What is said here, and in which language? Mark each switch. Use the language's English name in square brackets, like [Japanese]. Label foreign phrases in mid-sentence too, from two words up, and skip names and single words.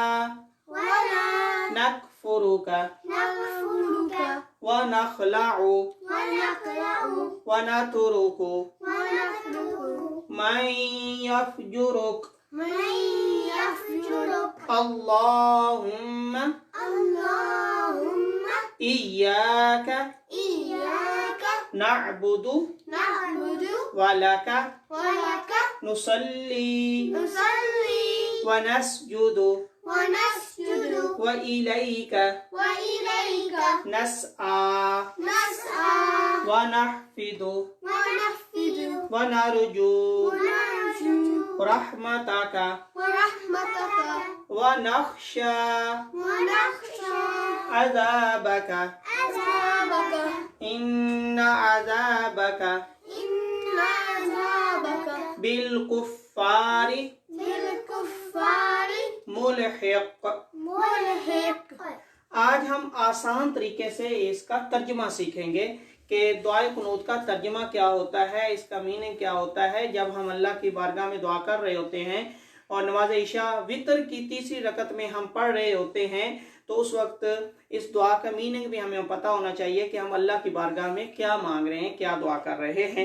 [Arabic] نكفرك ونخلع ونترك من يفجرك اللهم إياك نعبد ولك نصلي ونسجد وإليك نسعى ونحفد ونرجو رحمتك ونخشى عذابك إن عذابك بالكفار ملحق. [Hindi] आज हम आसान तरीके से इसका तर्जुमा सीखेंगे कि दुआए कुनूत का तर्जुमा क्या होता है, इसका मीनिंग क्या होता है। जब हम अल्लाह की बारगाह में दुआ कर रहे होते हैं और नमाज इशा वितर की तीसरी रकत में हम पढ़ रहे होते हैं, तो उस वक्त इस दुआ का मीनिंग भी हमें पता होना चाहिए कि हम अल्लाह की बारगाह में क्या मांग रहे हैं, क्या दुआ कर रहे हैं।